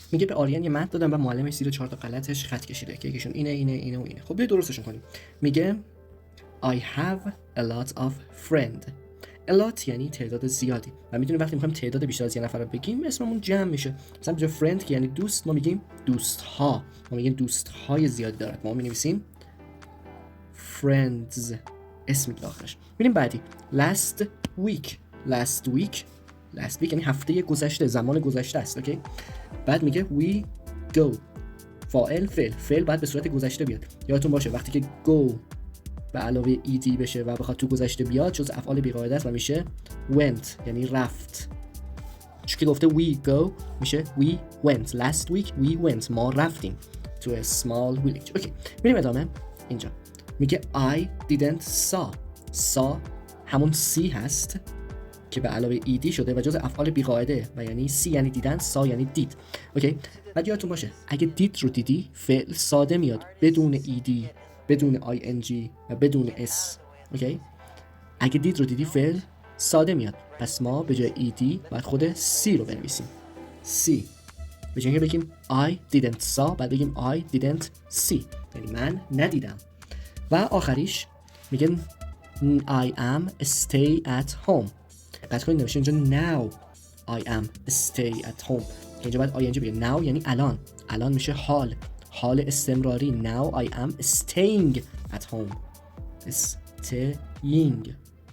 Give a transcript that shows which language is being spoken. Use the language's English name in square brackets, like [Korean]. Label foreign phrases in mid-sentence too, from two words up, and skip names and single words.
[Persian] میگه به آریان یه متن دادم و معلمش زیر 4 تا غلطش خط کشیده که یکیشون اینه و اینه. خب بیا درستشون کنیم. میگه [English] I have a lot of friend. a lot [Persian] یعنی تعداد زیادی و میدونیم وقتی میخوایم تعداد بیشتر از یه نفر رو بگیم اسممون جمع میشه. مثلا به جای friend که یعنی دوست ما میگیم دوست ها. ما میگیم دوست های زیادی دارد. ما مینویسیم friends اسم میگه آخرش. میریم بعدی. [English] last week [Persian] یعنی هفته گذشته، زمان گذشته است. اوکی. بعد میگه [English] we go. [Persian] فعل باید به صورت گذشته بیاد. یادتون باشه وقتی که go به علاوه ed بشه و بخواد تو گذشته بیاد جز افعال بی‌قاعده است و میشه went یعنی رفت. چون که گفته [English] we go [Persian] میشه [English] we went. last week we went [Persian] ما رفتیم [English] to a small village. [Persian] اوکی. میریم ادامه. اینجا میگه [English] I didn't saw [Persian] همون see هست که به علاوه ed شده و جز افعال بی‌قاعده و یعنی see یعنی دیدن، saw یعنی دید. اوکی. بعد یادتون باشه اگه دید رو دیدی فعل ساده میاد بدون ed بدون ing و بدون s. اوکی. اگه دید رو دیدی فعل ساده میاد پس ما به جای ed باید خود see رو بنویسیم. see به جای اینکه بگیم [English] I didn't saw [Persian] بعد بگیم [English] I didn't see [Persian] یعنی من ندیدم. و آخریش میگه [English] I am stay at home. [Persian] بعد کنید نوشته اینجا [English] now I am stay at home [Persian] که اینجا باید ing بگه now یعنی الان میشه حال استمراری. [English] now I am staying at home. staying